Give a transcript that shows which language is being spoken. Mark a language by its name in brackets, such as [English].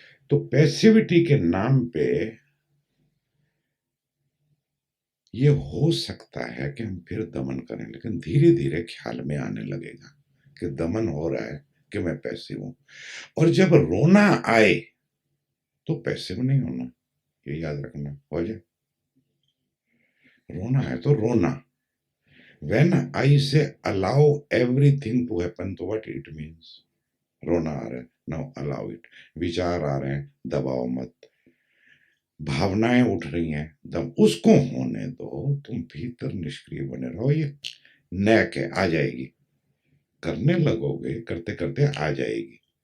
[Hindi] तो पैसिविटी के नाम पे ये हो सकता है कि हम फिर दमन करें, लेकिन धीरे धीरे ख्याल में आने लगेगा कि दमन हो रहा है, कि मैं पैसिव हूं। और जब रोना आए तो पैसिव नहीं होना, ये याद रखना। हो जाए रोना है तो रोना। [English] When I say allow everything to happen, [Hindi] तो [English] what it means? [Hindi] रोना आ रहा है, [English] now allow it। [Hindi] विचार आ रहे हैं, दबाओ मत। भावनाएं उठ रही हैं, दम उसको होने दो, तुम भीतर निष्क्रिय बने रहो। ये नैक है, आ जाएगी, करने लगोगे, करते करते आ जाएगी।